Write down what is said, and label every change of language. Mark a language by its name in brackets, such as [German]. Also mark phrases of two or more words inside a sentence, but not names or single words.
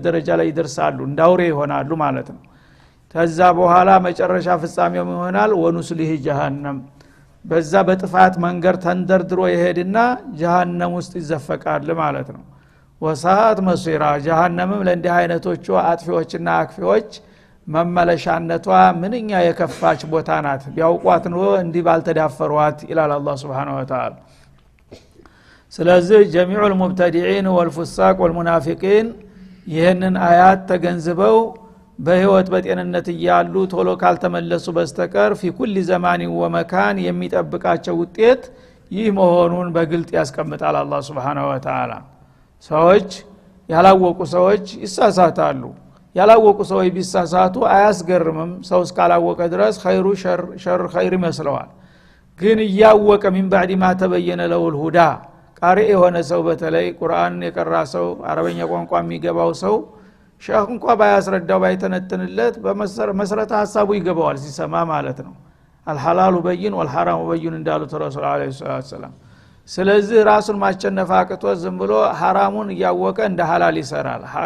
[Amharic] ደረጃ ላይ ይደርሳሉ፣ እንዳውሬ ይሆናሉ ማለት ነው። ከዛ በኋላ መጨረሻ ፍጻሜው ይሆናል [Arabic] ونصله جهنم [Amharic] በዛ በጥፋት መንገድ ተንደርድሮ ይሄድና ጀሃነም ውስጥ ይዘፈቃል ማለት ነው። [Arabic] وساءت مصيرا [Amharic] ጀሃነምም ለእንዲህ አይነቶቹ አጥፊዎችና አክፊዎች መመለሻነቷ ምንኛ የከፋች ቦታ ናት። ቢያውቋት ነው እንዲህ ባልተዳፈሯት ይላል አላህ [Arabic] سبحانه وتعالى። [Amharic] ስለዚህ [Arabic] جميع المبتدعين والفساق والمنافقين [Amharic] ይህንን አያት ተገንዝበው በህይወት በጤንነት እያሉ ቶሎ ካልተመለሱ በስተቀር [Arabic] في كل زمان ومكان [Amharic] የሚጠብቃቸው ውጤት ይህ መሆኑን በግልጥ ያስቀምጣል አላህ [Arabic] سبحانه وتعالى። [Amharic] ሰዎች ያላወቁ ሰዎች ይሳሳታሉ። ያላወቁ ሰዎች ቢሳሳቱ አያስገርምም። ሰው እስካላወቀ ድረስ ኸይሩ ሸር ኸይር ይመስለዋል። ግን ያወቀ [Arabic] من بعد ما تبين له الهدى [Amharic] ቃሪ የሆነ ሰው በተለይ ቁርአንን የቀራ ሰው አረበኛ ቋንቋ የሚገባው ሰው ሸህ እንኳን ባያስረዳው ባይተነተንለት በመሰረተ ሐሳቡ ይገባዋል ሲሰማ ማለት ነው። [Arabic] الحلال بين والحرام بين [Amharic] እንዳሉት ረሱል [Arabic] عليه السلام። [Amharic] ስለዚህ ራሱን ማቸነፍ አቅቶ ዝም ብሎ ሐራሙን እያወቀ እንደ ሐላል ይሰራል፣